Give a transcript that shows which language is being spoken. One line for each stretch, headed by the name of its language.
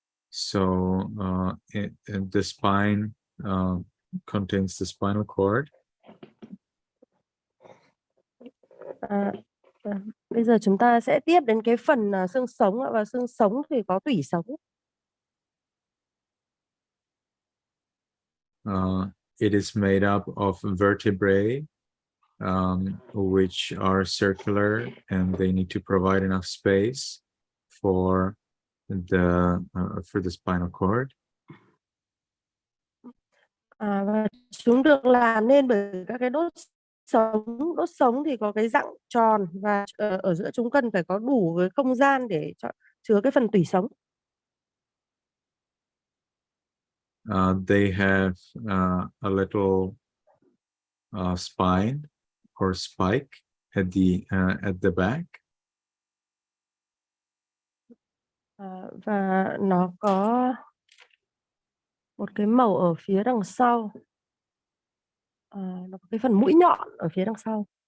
English: So the spine contains the spinal cord.
Vietnamese: Bây giờ chúng ta sẽ tiếp đến cái phần xương sống, và xương sống thì có tủy sống.
English: It is made up of vertebrae, which are circular, and they need to provide enough space for the spinal cord.
Vietnamese: Và chúng được làm nên bởi các cái đốt sống. Đốt sống thì có cái dạng tròn, và ở giữa chúng cần phải có đủ cái không gian để chứa cái phần tủy sống.
English: They have a little spine or spike at the back.
Vietnamese: Và nó có một cái mẩu ở phía đằng sau. Nó có cái phần mũi nhọn ở phía đằng sau.